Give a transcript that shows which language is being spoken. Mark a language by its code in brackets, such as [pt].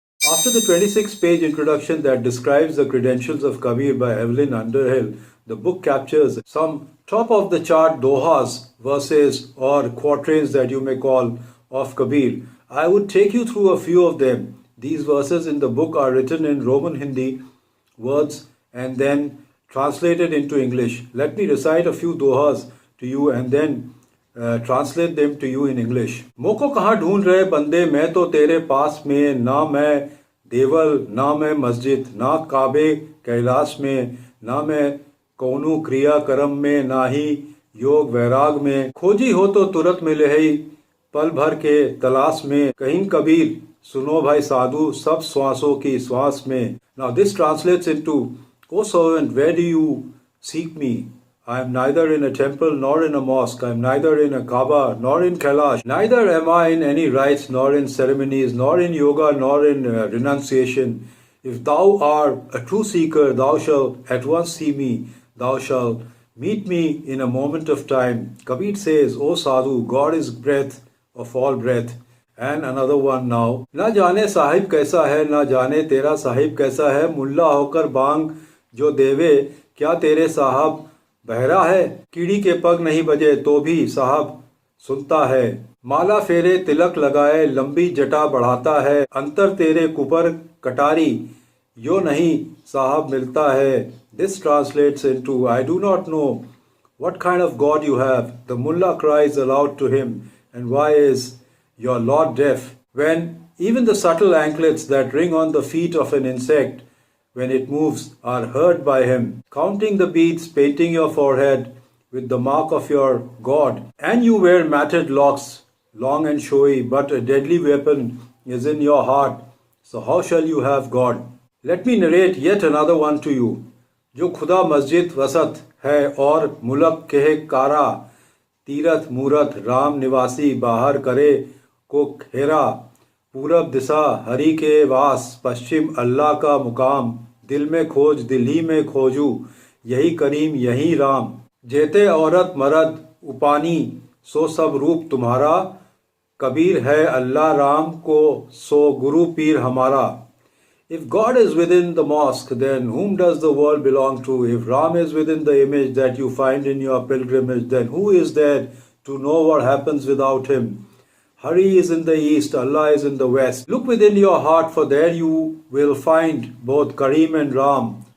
[en] After the 26-page introduction that describes the credentials of Kabir by Evelyn Underhill, the book captures some top-of-the-chart dohas, verses or quatrains that you may call, of Kabir. I would take you through a few of them. These verses in the book are written in Roman Hindi words and then translated into English. Let me recite a few dohas to you and then translate them to you in English. [hi] मोको कहाँ ढूंढ रहे बंदे, मैं तो तेरे पास में, ना मैं देवल ना मैं मस्जिद, ना काबे कैलाश में, ना मैं कौनू क्रिया कर्म में, ना ही योग वैराग में, खोजी हो तो तुरंत मिले ही पल भर के तलाश में, कहीं कबीर सुनो भाई साधु सब श्वासों की श्वास में. [en] Now this translates into, O servant, where do you seek me? I am neither in a temple nor in a mosque. I am neither in a Kaaba nor in Kailash. Neither am I in any rites nor in ceremonies, nor in yoga nor in renunciation. If thou art a true seeker, thou shalt at once see me. Thou shalt meet me in a moment of time. Kabir says, O sadhu, God is breath of all breath. And another one now. [hi] ना जाने साहिब कैसा है, ना जाने तेरा साहिब कैसा है, मुल्ला होकर बांग जो देवे, क्या तेरे साहब बहरा है, कीड़ी के पग नहीं बजे तो भी साहब सुनता है, माला फेरे तिलक लगाए लंबी जटा बढ़ाता है, अंतर तेरे कुपर कटारी यो नहीं साहब मिलता है. [en] This translates into, I do not know what kind of God you have. The mullah cries aloud to him, and why is your Lord deaf? When even the subtle anklets that ring on the feet of an insect when it moves are heard by him, counting the beads, painting your forehead with the mark of your God, and you wear matted locks, long and showy, but a deadly weapon is in your heart, so how shall you have God? Let me narrate yet another one to you. [hi] जो खुदा मस्जिद वसत है और मुलक कहे कारा, तीरथ मूरत राम निवासी बाहर करे को घेरा, पूरब दिशा हरि के वास, पश्चिम अल्लाह का मुकाम, दिल में खोज दिल ही में खोजू, यही करीम यही राम, जेते औरत मर्द उपानी सो सब रूप तुम्हारा, कबीर है अल्लाह राम को सो गुरु पीर हमारा. [en] If God is within the mosque, then whom does the world belong to? If Ram is within the image that you find in your pilgrimage, then who is there to know what happens without him? Hari is in the east, Allah is in the west. Look within your heart, for there you will find both Kareem and Ram.